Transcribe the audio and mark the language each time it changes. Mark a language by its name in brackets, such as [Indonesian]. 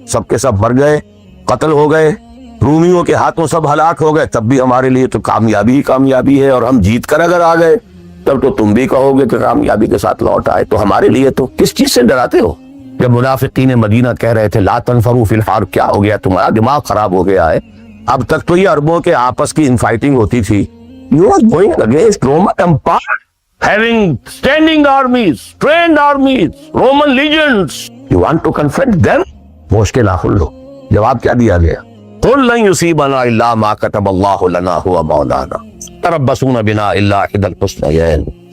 [Urdu] سب کے سب مر گئے, قتل ہو گئے, رومیوں کے ہاتھوں سب ہلاک ہو گئے, تب بھی ہمارے لیے تو کامیابی ہی کامیابی ہے. اور ہم جیت کر اگر آ گئے تب تو تم بھی کہو گے کہ کامیابی کے ساتھ لوٹ آئے. تو ہمارے لیے تو کس چیز سے ڈراتے ہو؟ جب منافقین مدینہ کہہ رہے تھے [Arabic] لا تنفروا فی الحرب, [Urdu] کیا ہو گیا تمہارا دماغ خراب ہو گیا ہے؟ اب تک تو یہ عربوں کے آپس کی انفائٹنگ ہوتی تھی. [English] You are going against Roman Empire, having standing armies, trained armies, Roman legions. You want to confront them? [Urdu] ہوش کے ناخن لو. جواب کیا دیا گیا؟ [Arabic] قل لن يصيبنا الا ما كتب الله لنا هو مولانا تربصون بنا الا احدى الحسنيين.